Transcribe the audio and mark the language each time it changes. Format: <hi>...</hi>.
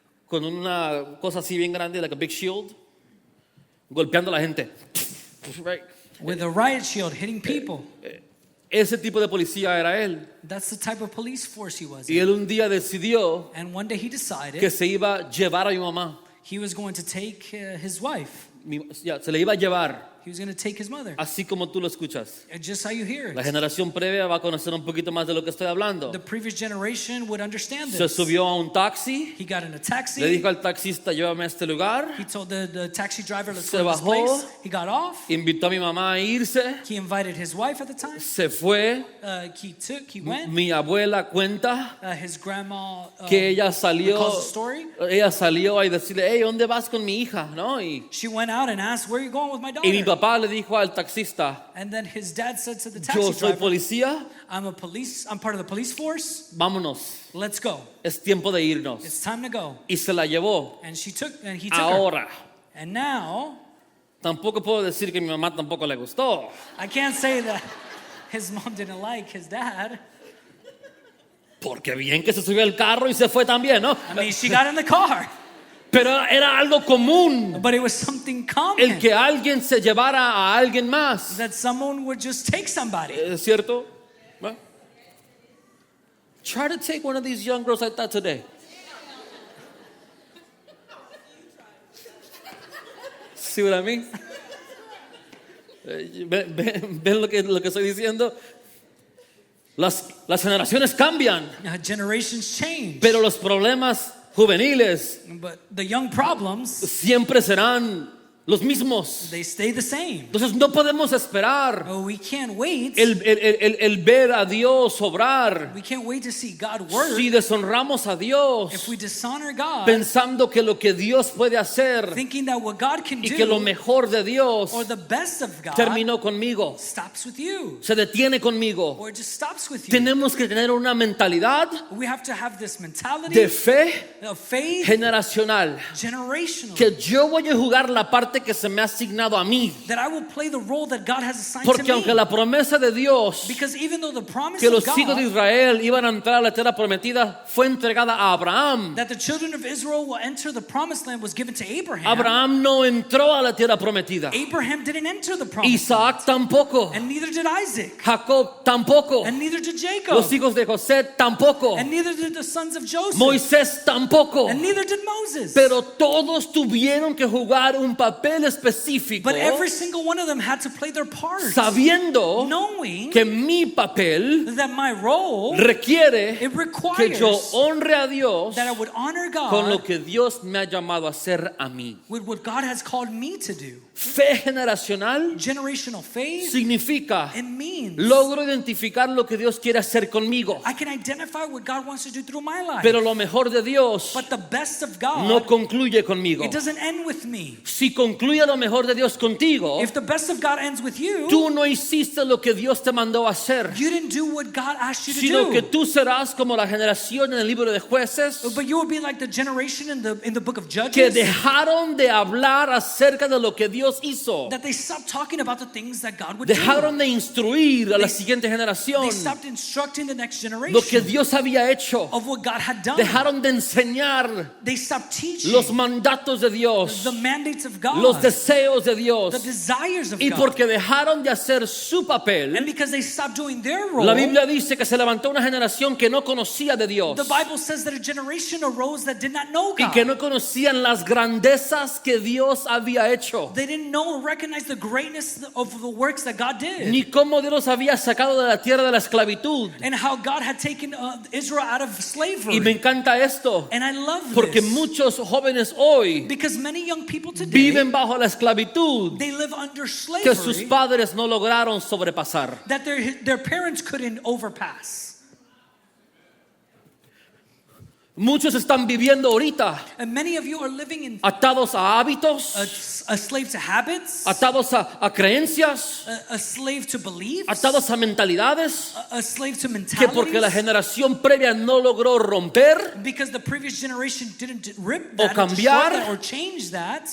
<es>con una cosa así bien grande,</es> <en>like a big shield,</en> <es>golpeando a la gente.</es> <en>Right. with a riot shield hitting people.</en> <es>Ese tipo de policía era él.</es> <en>That's the type of police force he was</en> <es>Y</es> <en>in.</en> <es>él un día decidió</es> <en>And one day he decided</en> <es>que se iba a llevar a mi mamá.</es> <en>he was going to take his wife.</en> <es>Se le iba a llevar.</es> <en>He was going to take his mother.</en> <es>así como tú lo escuchas.</es> <en>And just how you hear</en> <es>La</es> <en>it.</en> <es>generación previa va a conocer un poquito más de lo que estoy hablando.</es> <en>The previous generation would understand</en> <es>Se</es> <en>this.</en> <es>subió a un taxi,</es> <en>He got in a taxi.</en> <es>le dijo al taxista, llévame a este lugar,</es> <en>He told the taxi driver, let's</en> <es>Se</es> <en>go to this</en> <es>bajó.</es> <en>place. He got off.</en> <es>invitó a mi mamá a irse,</es> <en>He invited his wife at the time.</en> <es>se fue.</es> <en>He went.</en> <es>Mi abuela cuenta</es> <en>His grandma</en> <es>que ella salió,</es> <en>recalls the story.</en> <es>a decirle, hey, ¿dónde vas con mi hija? ¿No?</es> <en>She went out and asked, where are you going with my</en> <es>Y mi</es> <en>daughter?</en> <es>papá le dijo al taxista,</es> <en>And then his dad said to the</en> <es>yo</es> <en>taxi</en> <es>soy</es> <en>driver,</en> <es>policía,</es> <en>I'm part of the police force.</en> <es>vámonos,</es> <en>Let's go.</en> <es>es tiempo de irnos.</es> <en>It's time to go.</en> <es>Y se la llevó.</es> <en>And he took her.</en> <es>Ahora,</es> <en>And now,</en> <es>tampoco puedo decir que mi mamá tampoco le gustó.</es> <en>I can't say that his mom didn't like his dad.</en> <es>Porque bien que se subió al carro y se fue también, ¿no?</es> <en>I mean, she got in the car,</en> <es>Pero era algo común</es> <en>but it was something common</en> <es>el que alguien se llevara a alguien más.</es> <en>that someone would just take somebody.</en> <es>¿Es cierto?</es> <en>Well, try to take one of these young girls like that today. See what I mean?</en> <es>¿Ven lo que estoy diciendo? Las generaciones cambian,</es> <en>Generations change,</en> <es>pero los problemas juveniles</es> <en>but the young problems,</en> <es>siempre serán los mismos.</es> <en>they stay the same.</en> <es>Entonces no podemos esperar</es> <en>We can't wait.</en> <es>el ver a Dios obrar</es> <en>We can't wait to see God work.</en> <es>si deshonramos a Dios</es> <en>If we dishonor God,</en> <es>pensando que lo que Dios puede hacer</es> <en>thinking that what God can</en> <es>y que lo</es> <en>do</en> <es>mejor de Dios</es> <en>or the best of God</en> <es>terminó conmigo,</es> <en>stops with you</en> <es>se detiene conmigo.</es> <en>or just stops with you.</en> <es>Tenemos que tener una mentalidad</es> <en>We have to have this mentality</en> <es>de fe</es> <en>of faith,</en> <es>generacional,</es> <en>generational,</en> <es>que yo voy a jugar la parte que se me ha asignado a mí,</es> <en>that I will play the role that God has assigned</en> <es>porque</es> <en>to</en> <es>aunque</es> <en>me.</en> <es>la promesa de Dios</es> <en>Because even though the promise</en> <es>que</es> <en>of</en> <es>los hijos de</es> <en>God</en> <es>Israel iban a entrar a la tierra prometida fue entregada a Abraham,</es> <en>that the children of Israel will enter the promised land was given to Abraham.</en> <es>Abraham no entró a la tierra prometida,</es> <en>Abraham didn't enter the promised land,</en> <es>Isaac tampoco,</es> <en>and neither did Isaac,</en> <es>Jacob tampoco,</es> <en>and neither did Jacob,</en> <es>los hijos de José tampoco,</es> <en>and neither did the sons of Joseph,</en> <es>Moisés tampoco,</es> <en>and neither did Moses.</en> <es>pero todos tuvieron que jugar un papel específico,</es> <en>But every single one of them had to play their part,</en> <es>sabiendo</es> <en>knowing</en> <es>que mi papel</es> <en>that my role,</en> <es>requiere</es> <en>it</en> <es>que yo</es> <en>requires</en> <es>honre a Dios</es> <en>that I would honor</en> <es>con lo</es> <en>God</en> <es>que Dios me ha llamado a hacer a mí.</es> <en>with what God has called me to do.</en> <es>Fe generacional</es> <en>Generational faith,</en> <es>significa</es> <en>it means</en> <es>logro identificar lo que Dios quiere hacer conmigo,</es> <en>I can identify what God wants to do through my life.</en> <es>pero lo mejor de Dios</es> <en>But the best of God,</en> <es>no concluye conmigo.</es> <en>it doesn't end with me.</en> <es>Si concluye lo mejor de Dios contigo,</es> <en>If the best of God ends with you,</en> <es>tú no hiciste lo que Dios te mandó a hacer,</es> <en>you didn't do what God asked you to</en> <es>sino que</es> <en>do.</en> <es>tú serás como la generación en el libro de Jueces</es> <en>But you will be like the generation in the book of</en> <es>que</es> <en>Judges,</en> <es>dejaron de hablar acerca de lo que Dios hizo.</es> <en>that they stopped talking about the things that God would do.</en> <es>Dejaron de instruir a la siguiente generación</es> <en>They stopped instructing the next</en> <es>lo que</es> <en>generation</en> <es>Dios había hecho.</es> <en>of what God had done.</en> <es>Dejaron de enseñar</es> <en>They stopped teaching</en> <es>los mandatos de Dios,</es> <en>the mandates of God,</en> <es>los deseos de</es> <en>the</en> <es>Dios.</es> <en>desires of</en> <es>Y</es> <en>God.</en> <es>porque dejaron de hacer su papel,</es> <en>And because they stopped doing their role,</en> <es>la Biblia dice que se levantó una generación que no conocía de Dios</es> <en>the Bible says that a generation arose that did not know</en> <es>y</es> <en>God.</en> <es>que no conocían las grandezas que Dios había hecho,</es> <en>They didn't know or recognize the greatness of the works that God did,</en> <es>ni cómo Dios los había sacado de la tierra de la esclavitud.</es> <en>and how God had taken Israel out of slavery.</en> <es>Y me encanta esto,</es> <en>And I love</en> <es>porque</es> <en>this</en> <es>muchos jóvenes hoy</es> <en>because many young people today,</en> <es>viven bajo la esclavitud</es> <en>they live under</en> <es>que sus</es> <en>slavery</en> <es>padres no lograron sobrepasar.</es> <en>that their parents couldn't overpass.</en> <es>Muchos están viviendo ahorita</es> <en>And many of you are living in</en> <es>atados a hábitos,</es> <en>a slave to habits,</en> <es>atados a creencias,</es> <en>a slave to beliefs,</en> <es>atados a mentalidades</es> <en>a slave to</en> <es>que porque la</es> <en>mentalities,</en> <es>generación previa no logró romper</es> <en>because the previous generation didn't rip</en> <es>O</es> <en>that, or,</en> <es>cambiar,</es> <en>destroy that, or change that,</en>